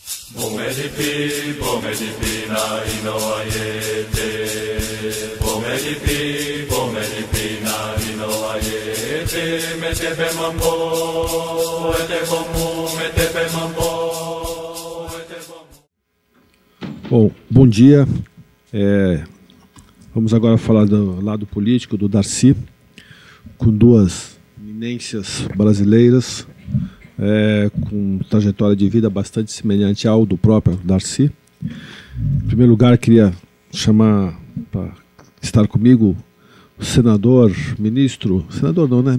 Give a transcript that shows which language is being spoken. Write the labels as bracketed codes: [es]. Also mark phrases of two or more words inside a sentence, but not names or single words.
[pt] Bomedipi, bomedipi na inoayete. Bomedipi, bomedipi na inoayete. Metepe mambo, etepomu, metepe mambo, etepomu. Bom dia. Vamos agora falar do lado político do Darcy, com duas eminências brasileiras, com trajetória de vida bastante semelhante ao do próprio Darcy. Em primeiro lugar, queria chamar para estar comigo o senador, ministro, senador não, né?